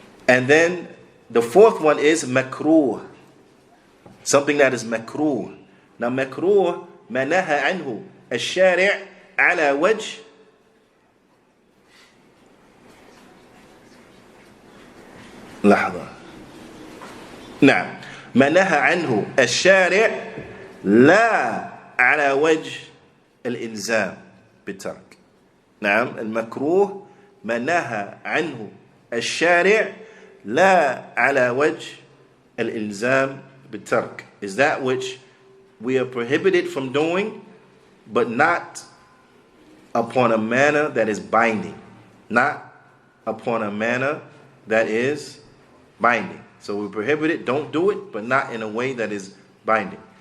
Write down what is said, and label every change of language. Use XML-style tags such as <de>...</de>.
<en>And then the fourth one is makruh. Something that is makruh.</en> <ar>Now, makruh, ma naha anhu al-shari' ala wajh لحظة. نعم. ما نهى عنه الشارع لا على وجه الإلزام بالترك. نعم. المكروه ما نهى عنه الشارع لا على وجه الإلزام بالترك.</ar> <en>Is that which we are prohibited from doing, but not upon a manner that is binding. Not upon a manner that is binding. So we prohibit it, don't do it, but not in a way that is binding.</en>